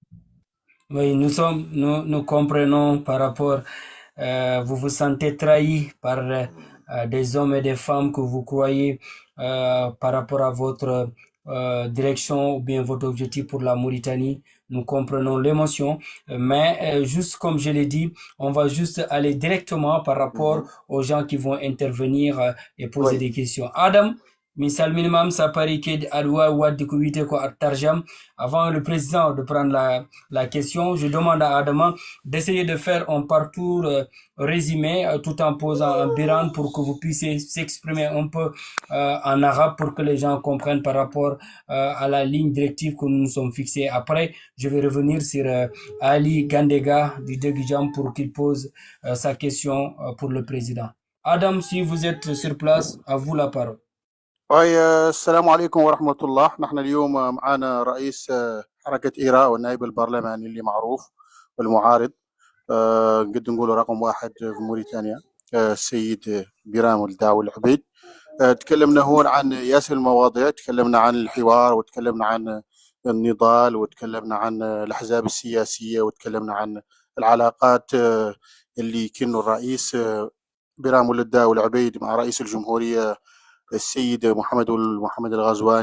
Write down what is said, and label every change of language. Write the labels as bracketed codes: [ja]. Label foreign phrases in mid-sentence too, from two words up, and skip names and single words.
[fr] Oui, nous comprenons par rapport, vous vous sentez trahi par des hommes et des femmes que vous croyez par rapport à votre direction ou bien votre objectif pour la Mauritanie. Nous comprenons l'émotion, mais juste comme je l'ai dit, on va juste aller directement par rapport aux gens qui vont intervenir et poser des questions. Adam, misal minimum sapari ke adwa wadi ko wite ko tarjam. Avant le président de prendre la question, je demande à Adama d'essayer de faire un parcours résumé tout en posant un bilan pour que vous puissiez s'exprimer un peu en arabe pour que les gens comprennent par rapport à la ligne directive que nous nous sommes fixés. Après, je vais revenir sur Ali Gandega du Degijam pour qu'il pose sa question pour le président. Adam, si vous êtes sur place, à vous la parole. [ar] السلام عليكم ورحمة الله. نحن اليوم معنا رئيس حركة إيراء والنائب البرلماني اللي معروف والمعارض، نقد نقول رقم واحد في موريتانيا، السيد بيرام ولد العبيد. تكلمنا هون عن ياسر المواضيع، تكلمنا عن الحوار وتكلمنا عن النضال وتكلمنا عن الأحزاب السياسية وتكلمنا عن العلاقات اللي كانوا الرئيس بيرام ولد العبيد مع رئيس الجمهورية السيد محمد الغزواني.